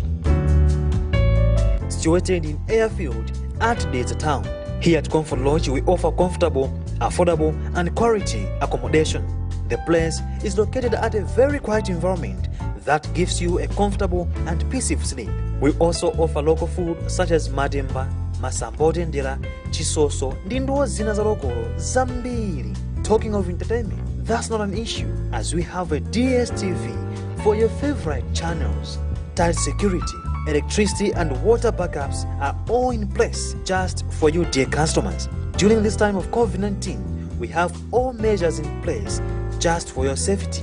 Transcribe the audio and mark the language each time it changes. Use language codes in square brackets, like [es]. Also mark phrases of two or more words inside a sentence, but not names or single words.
[en] Situated in Airfield at Deza Town. Here at Comfort Lodge, we offer comfortable, affordable, and quality accommodation. The place is located at a very quiet environment that gives you a comfortable and peaceful sleep. We also offer local food such as mademba, masambote ndela, chisoso, [ny] ndi ndo zina za lokolo zambiri. [en] Talking of entertainment, that's not an issue, as we have a DSTV for your favorite channels. Tight security, electricity and water backups are all in place just for you, dear customers. During this time of COVID-19, we have all measures in place just for your safety.